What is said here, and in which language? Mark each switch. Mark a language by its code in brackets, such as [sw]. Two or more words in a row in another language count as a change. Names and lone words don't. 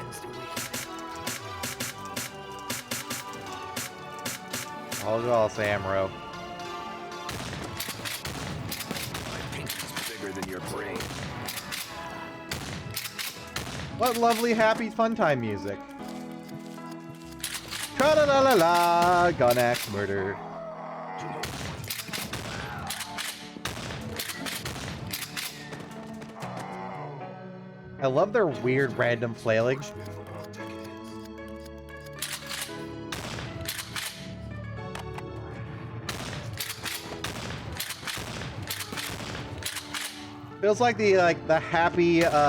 [en] Hold it all, Samro. My pinky's bigger than your brain. What lovely, happy, fun time music. Tra-la-la-la-la, gun axe murder. I love their weird random flailing. Feels like the happy